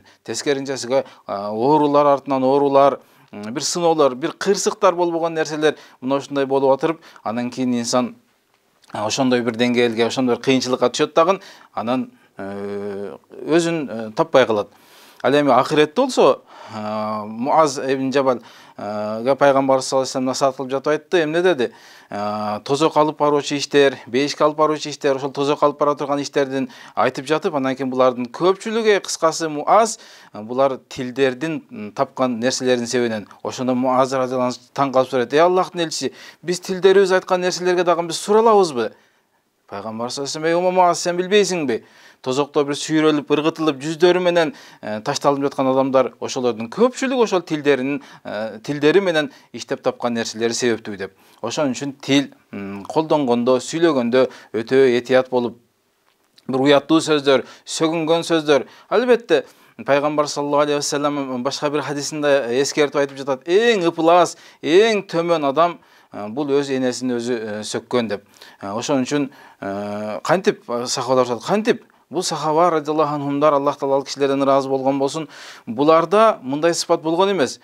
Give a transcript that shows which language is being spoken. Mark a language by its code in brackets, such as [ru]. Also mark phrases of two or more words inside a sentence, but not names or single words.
[ky] Тескеринчесиге оорулар артынан оорулар, бир сыноолор, бир кырсыктар болбогон нерселер мына ушундай болуп атырып, анан кийин инсан ошондой бир деңгээлге, ошондой бир кыйынчылыкка түшөт дагы, анан өзүн таппай калат. Ал эми акыретте болсо, Муаз ибн Жабал пайгамбар [ar] صلى الله عليه وسلم [ky] насаат кылып жатып айтты, эмне деди? Тозок алып баруучу иштер, бейишке алып баруучу иштер, ошол тозок алып бара турган иштердин айтып жатып, анан кийин булардын көпчүлүгү, кыскасы Муаз, булар тилдердин тапкан нерселердин себебинен. Ошондо Муаз [ar] رضي الله عنه [ky] таң калып сурайт: "Эй Аллахтын элчиси, биз тилдерибиз айткан нерселерге дагы биз суралабызбы?" Пайгамбар [ar] صلى الله عليه وسلم: [ky] "Эй Муаз, сен билбейсиңби? Тозокто бир сүйрөлүп, ыргытылып, жүздөрү менен ташталып жаткан адамдар, ошолордун көпчүлүгү ошол тилдери менен иштеп тапкан нерселери себептүү" деп. Ошон үчүн тил колдонгондо, сүйлөгөндө өтө этият болуп, бир уяттуу сөздөр, сөгүнгөн сөздөр. Албетте, пайгамбар [ar] صلى الله عليه وسلم [ky] башка бир хадисинде эскертип айтып жатат: "Эң ыпылас, эң төмөн адам бул өз энесин өзү сөккөн" деп. Ошон үчүн кантип сахабалар кантип бул сахаба [ar] رضي الله عنهم, [ky] Аллах таала ал кишилерден ыраазы болгон болсун, буларда мындай сыпат болгон эмес.